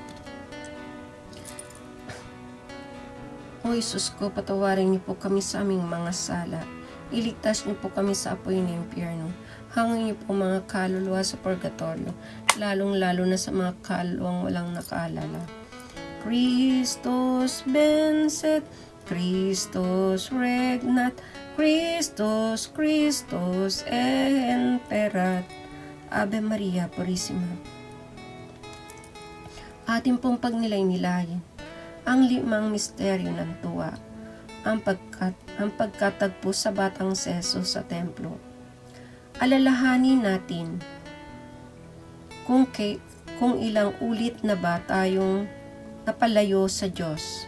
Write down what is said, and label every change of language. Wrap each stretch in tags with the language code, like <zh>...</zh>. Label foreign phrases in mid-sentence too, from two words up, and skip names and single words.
<tl>O Isus ko, patawarin niyo po kami sa aming mga sala. Iligtas niyo po kami sa apoy ng impyerno. Hangin niyo po mga kaluluwa sa purgatorio, lalong-lalo na sa mga kaluluwang walang nakaalala.</tl> <la>Christus benset, Christus regnat, Christus, Christus emperat.</la> <es>Ave Maria Purissima.</es> <tl>Atin pong pagnilay-nilayin ang 5 misteryo ng tuwa, ang pagkatagpo sa batang si Jesus sa templo. Alalahanin natin kung ilang ulit na ba tayong napalayo sa Diyos.</tl>